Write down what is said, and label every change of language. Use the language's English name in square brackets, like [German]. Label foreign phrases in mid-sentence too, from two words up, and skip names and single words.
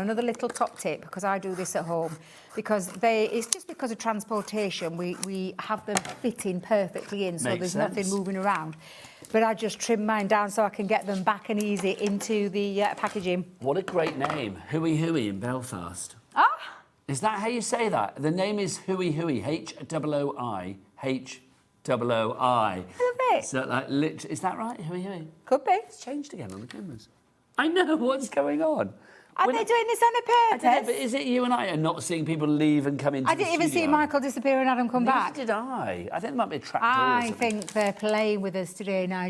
[English] Another little top tip, because I do this at home. Because it's just because of transportation, we have them fitting perfectly in, so Makes there's sense. nothing moving around. But I just trim mine down so I can get them back and easy into the packaging. What a great name. Hooey Hooey in Belfast. Ah! Is that how you say that? The name is Hooey Hooey. H-O-O-I. H-O-O-I. So, like, is that right? Hooey Hooey? Could be. It's changed again on the cameras. I know what's going on. Are they doing this on a I purpose? don't know, but is it you and I are not seeing people leave and come into I didn't even see Michael disappear and Adam come back. Neither did I. I think there might be a trap door or I something. think they're playing with us today, Nigel.